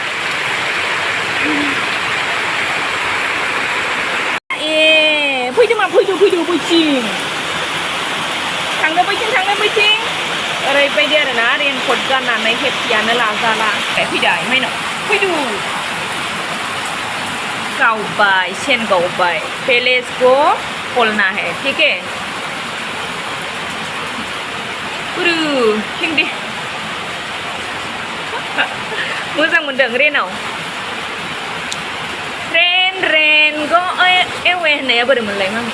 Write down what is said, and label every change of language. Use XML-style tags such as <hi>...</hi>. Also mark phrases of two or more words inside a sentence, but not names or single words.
<brx>फैदो मा फैदो बैथिं थांनो बैथिं ओरैबायदि आरोना रेनकट गाननानै हेपियानो लाजाला। फैदो माइनाव फैदो गावबाय सेन गावबाय।</brx> <hi>पेलेस को खोलना है ठीक है।</hi> <brx>दे मोजां मोनदों रेनाव।</brx> <en>rain go away</en> <brx>होननाया बोरै मोनलाय मामि?</brx>